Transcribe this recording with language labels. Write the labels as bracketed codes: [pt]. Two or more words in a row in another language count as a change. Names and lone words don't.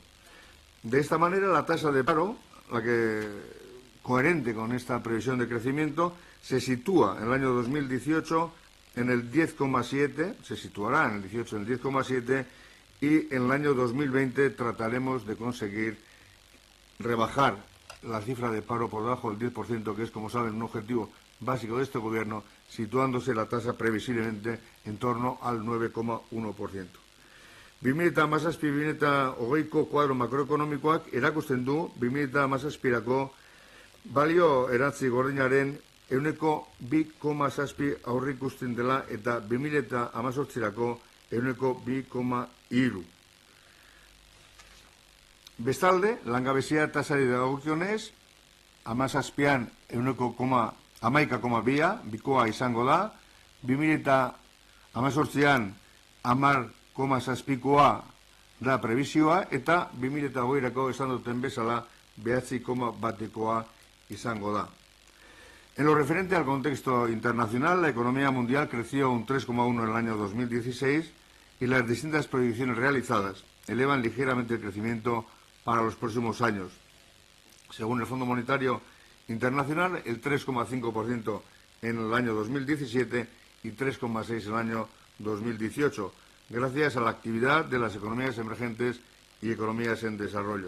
[es] De esta manera, la tasa de paro, coherente con esta previsión de crecimiento, se sitúa en el año 2018 en el 10,7, se situará en el 18 en el 10,7, y en el año 2020 trataremos de conseguir rebajar la cifra de paro por debajo del 10%, que es, como saben, un objetivo básico de este Gobierno, situándose la tasa previsiblemente en torno al 9,1%. [eu] 2017-2020 kuadro makroekonomikoak erakusten du 2017-ko balio erantzi gordinaren 2,7 aurreikusten dela eta 2018-rako 2,3. Bestalde, langabezia tasari dagokionez, 17an 11,2 bikoa izango da, 2018an 10,7koa da prebisioa, eta 2020rako esan duten bezala 9,1koa izango da. [es] En lo referente al contexto internacional, la economía mundial creció un 3,1 en el año 2016 y las distintas proyecciones realizadas elevan ligeramente el crecimiento para los próximos años. Según el Fondo Monetario Internacional, el 3,5% en el año 2017 y 3,6% en el año 2018, gracias a la actividad de las economías emergentes y economías en desarrollo.